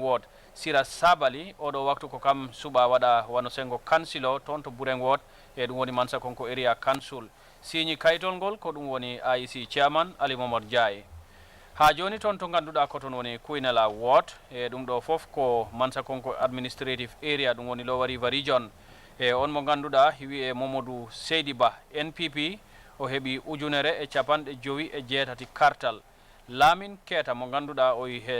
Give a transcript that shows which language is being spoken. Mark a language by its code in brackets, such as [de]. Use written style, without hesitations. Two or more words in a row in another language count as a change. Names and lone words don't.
[ff] ward Sira Sabali oɗo waktu ko kam suɓa waɗa wano sengo kansilo toon to Bureng ward e ɗum woni Mansa Konko area council signi kayitol ngol ko ɗum woni AIC chairman Ali Mamadou Ndiaye ha joni toon to ganduɗa ko toon woni Kuynala ward e ɗum ɗo foof ko Mansa Konko administrative area ɗum woni Lower River region e on mo ganduɗa wiye Mamadou Seydi Ba NPP o heeɓi 158 kartal Lamin Keta mo ganduɗa o he